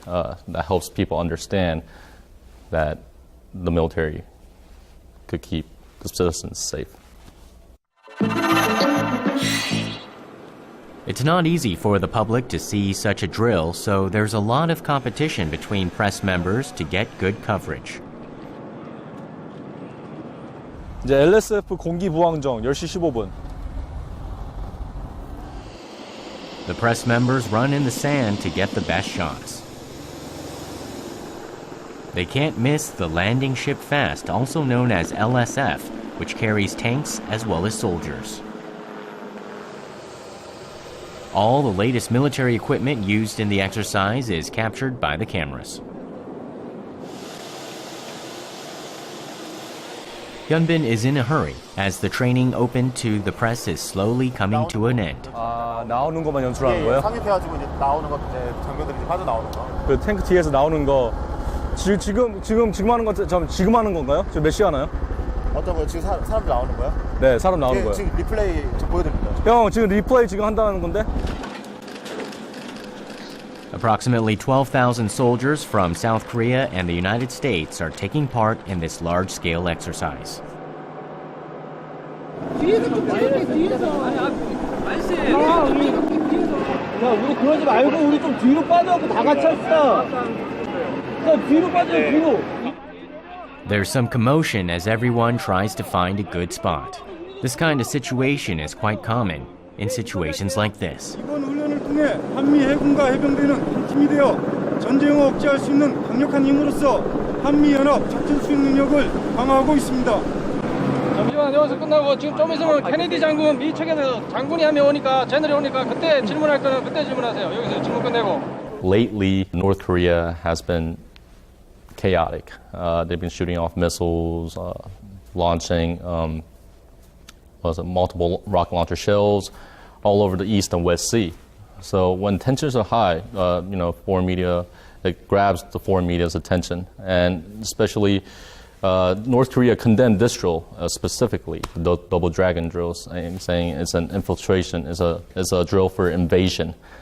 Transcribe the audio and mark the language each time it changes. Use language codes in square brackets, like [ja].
[en] That helps people understand that the military could keep the citizens safe. It's not easy for the public to see such a drill, so there's a lot of competition between press members to get good coverage. [ko] 이제 LSF 공기 부항정 10시 15분. [en] The press members run in the sand to get the best shots. They can't miss the landing ship fast, also known as LSF, which carries tanks as well as soldiers. All the latest military equipment used in the exercise is captured by the cameras. Hyunbin is in a hurry, as the training open to the press is slowly coming to an end. [ko] 나오는 것만 연출하는 거예요? 상륙해가지고 이제 나오는 것, 이제 장면들이 화도 나오는 거. 그 탱크 뒤에서 나오는 거 지금 하는 거 지금 하는 건가요? 지금 몇 시 하나요? 어떤 거 지금 사람들 나오는 거야? 네, 사람 나오는 거예요. 지금 리플레이 지금 보여드립니다. 형, 지금 리플레이 지금 한다는 건데? [en] Approximately 12,000 soldiers from South Korea and the United States are taking part in this large-scale exercise. [ko] 우리 그러지 말고 우리 좀 뒤로 빠져갖고 다 같이 합시다. 뒤로 빠져, 뒤로. [en] There's some commotion as everyone tries to find a good spot. This kind of situation is quite common in situations like this. [ko] 이번 훈련을 통해 한미 해군과 해병대는 한 팀이 되어 전쟁을 억제할 수 있는 강력한 힘으로서 한미 연합 작전 수행 능력을 강화하고 있습니다. 잠시만 여기서 끝나고 지금 좀 있으면 케네디 장군 미 측에서 장군이 한 명 오니까 제너럴이 오니까 그때 질문할 거는 그때 질문하세요. 여기서 질문 끝내고. [en] Lately, North Korea has been chaotic. They've been shooting off missiles, launching multiple rocket launcher shells all over the East and West Sea. So when tensions are high, foreign media, it grabs the foreign media's attention, and especially North Korea condemned this drill specifically, the Double Dragon drills, saying it's an infiltration, it's a drill for invasion.